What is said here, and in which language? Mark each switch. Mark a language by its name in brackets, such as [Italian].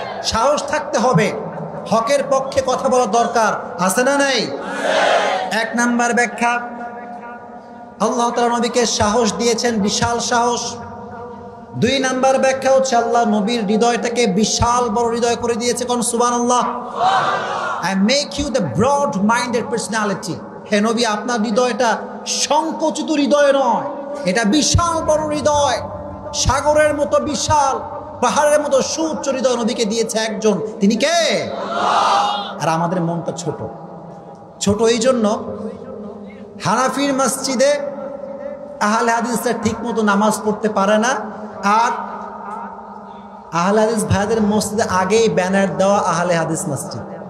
[Bangla] সাহস থাকতে হবে, হকের পক্ষে কথা বলার দরকার আছে না নাই? 1 নাম্বার ব্যাখ্যা, আল্লাহ তাআলা নবীকে সাহস দিয়েছেন, বিশাল সাহস। 2 নাম্বার ব্যাখ্যা হচ্ছে আল্লাহ নবীর হৃদয়টাকে বিশাল বড় হৃদয় করে দিয়েছে। কোন সুবহানাল্লাহ। [English] I make you the broad minded personality. [Bangla] হে নবী, আপনার হৃদয়টা সংকুচিত হৃদয় নয়, এটা বিশাল বড় হৃদয়। সাগরের মতো বিশাল, পাহাড়ের মতো সুউচ্চ হৃদয় নবীকে দিয়েছে একজন। তিনি কে? আল্লাহ। আর আমাদের মনটা ছোট। ছোট এই জন্য হানাফির মসজিদে আহলে হাদিসরা ঠিক মতো নামাজ পড়তে পারে না, আর আহলে হাদিস ভাইদের মসজিদে আগেই ব্যানার দেওয়া আহলে হাদিস মসজিদ।